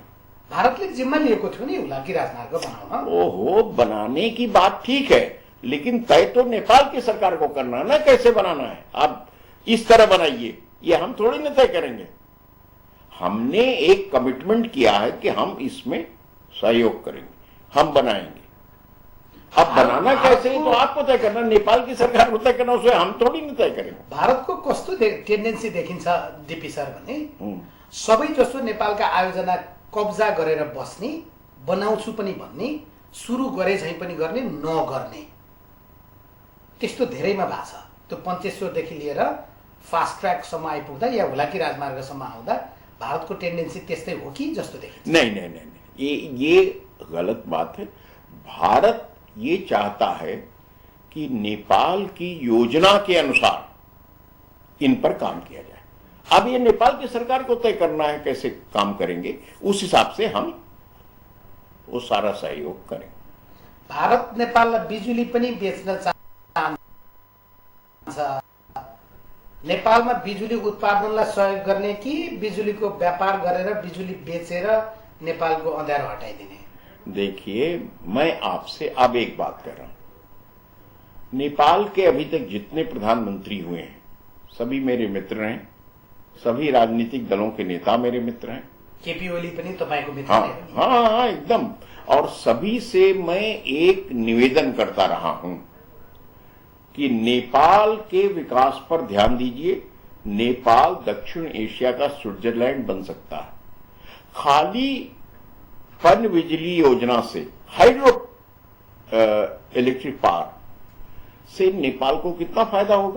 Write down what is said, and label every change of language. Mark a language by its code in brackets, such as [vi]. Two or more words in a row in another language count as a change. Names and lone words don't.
[ne] भारतले जिम्मा लिएको थियो नि हुलाकी राजमार्ग बनाउन। ओहो, [hi] बनाने की बात ठीक है, लेकिन तय तो नेपाल की सरकार को करना है ना, कैसे बनाना है। आप इस तरह बनाइए, ये हम थोड़ी ना तय करेंगे। हमने एक कमिटमेंट किया है कि हम इसमें सहयोग करेंगे, हम बनाएंगे। अब बनाना कैसे है तो आपको तय करना, नेपाल की सरकार को तय करना, उसे हम थोड़ी ना तय करेंगे। [ne] भारतको कस्तो टेन्डेन्सी देखिन्छ डीपी सर भने, सबै जसो नेपालका आयोजना कब्जा गरेर बस्ने, बनाउँछु पनि भन्ने, सुरु गरे झै पनि गर्ने, नगर्ने, त्यस्तो धेरैमा भएको छ। त्यो पञ्चेश्वरदेखि लिएर फास्ट ट्र्याकसम्म आइपुग्दा या हुलाकी राजमार्गसम्म आउँदा भारतको टेन्डेन्सी त्यस्तै हो कि जस्तो देखिन्छ? [hi] नहीं नहीं नहीं नहीं, ये गलत बात है। भारत ये चाहता है कि नेपाल की योजना के अनुसार इन पर काम किया जाए। अब ये नेपाल की सरकार को तय करना है कैसे काम करेंगे, उस हिसाब से हम वो सारा सहयोग करेंगे। [ne] भारत नेपाललाई बिजुली पनि बेच्न चाहन्छ, नेपालमा बिजुली उत्पादनलाई सहयोग गर्ने कि बिजुलीको व्यापार गरेर बिजुली बेचेर नेपालको अँध्यारो हटाइदिने? [hi] देखिए, मैं आपसे अब एक बात कर रहा हूं। नेपाल के अभी तक जितने प्रधानमंत्री हुए हैं सभी मेरे मित्र हैं, सभी राजनीतिक दलों के नेता मेरे मित्र हैं। [ne] केपी ओली पनि तपाईको मित्र [hi] हाँ [ne] नै हो नि? [hi] हाँ हाँ, एकदम। और सभी से मैं एक निवेदन करता रहा हूं कि नेपाल के विकास पर ध्यान दीजिए। नेपाल दक्षिण एशिया का स्विट्जरलैंड बन सकता है। खाली पनबिजली योजना से, [en] hydro electric power [hi] से नेपाल को कितना फायदा होगा।